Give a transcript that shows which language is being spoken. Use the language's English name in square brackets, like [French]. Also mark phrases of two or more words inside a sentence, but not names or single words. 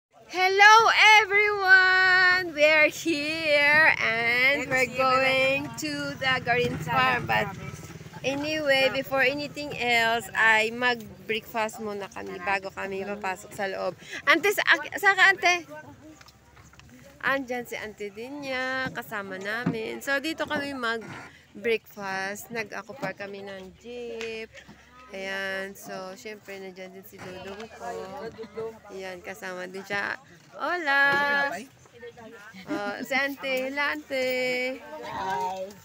[English] Hello everyone! We're here and we're going to the Garin Farm. But anyway, before anything else, [Filipino] ay mag-breakfast muna kami bago kami papasok sa loob. Ante, saka ante? Andyan si ante din niya, kasama namin. So dito kami mag-breakfast. Nag-acopar kami ng jeep. Ayan, so syempre nandiyan din si Dudong ko. Ayan, kasama din siya. Hola! Oh, si ante, hila ante. Hi.